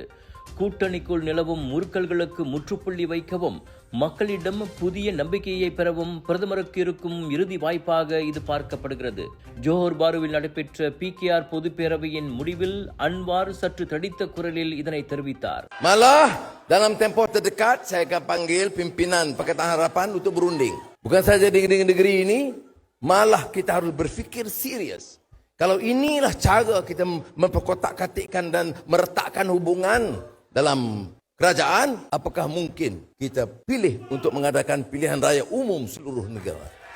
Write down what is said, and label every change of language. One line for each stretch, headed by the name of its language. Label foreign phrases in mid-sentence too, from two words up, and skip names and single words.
Tamil: கூட்டணிக்குள் நிலவும் முறுக்கல்களுக்கு முற்றுப்புள்ளி வைக்கவும் மக்களிடம் புதிய நம்பிக்கையை பெறவும் பிரதமருக்கு இருக்கும் இறுதி வாய்ப்பாக இது பார்க்கப்படுகிறது. ஜோஹர் பாருவில் நடைபெற்ற PKR பொதுப்பேரவையின் முடிவில் அன்வார் சற்று தடித்த குரலில் இதனை தெரிவித்தார்.
Malay: Malah dalam tempoh terdekat saya akan panggil pimpinan Pakatan Harapan untuk berunding. Bukan saja di negeri ini, malah kita harus berfikir serius. Kalau inilah cara kita memperkotak-katikkan dan meretakkan hubungan dalam kerajaan, apakah mungkin kita pilih untuk mengadakan pilihan raya umum seluruh negara?